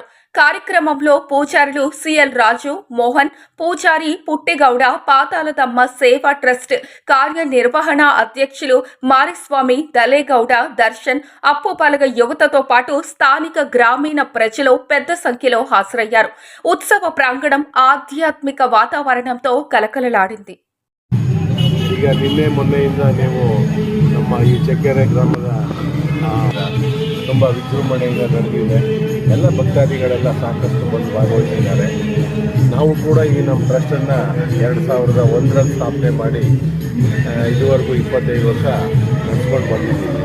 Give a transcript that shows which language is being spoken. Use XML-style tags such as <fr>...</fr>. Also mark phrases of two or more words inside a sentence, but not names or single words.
<te>కార్యక్రమంలో పూజారులు సిఎల్ రాజు, మోహన్, పూజారి పుట్టిగౌడ, పాతాళదమ్మ సేవా ట్రస్ట్ కార్యనిర్వహణ అధ్యక్షులు మారిస్వామి, దలేగౌడ, దర్శన్, అప్పుపలగ యువతతో పాటు స్థానిక గ్రామీణ ప్రజలు పెద్ద సంఖ్యలో హాజరయ్యారు. ఉత్సవ ప్రాంగణం ఆధ్యాత్మిక వాతావరణంతో కలకలలాడింది.</te> <kn>ಈಗ ನಿನ್ನೆ ಮೊನ್ನೆಯಿಂದ ನೀವು ನಮ್ಮ ಈ ಚಕ್ಕೆರೆ ಗ್ರಾಮದ ತುಂಬ ವಿಜೃಂಭಣೆಯಿಂದ ನಡೆದಿದೆ. ಎಲ್ಲ ಭಕ್ತಾದಿಗಳೆಲ್ಲ ಸಾಕಷ್ಟು ಬಂದು ಭಾಗವಹಿಸಿದ್ದಾರೆ. ನಾವು ಕೂಡ ಈ ನಮ್ಮ ಟ್ರಸ್ಟನ್ನು 2001ರಲ್ಲಿ ಸ್ಥಾಪನೆ ಮಾಡಿ ಇದುವರೆಗೂ 25 ವರ್ಷ ನಡೆಸ್ಕೊಂಡು ಬಂದಿದ್ದೀವಿ.</kn>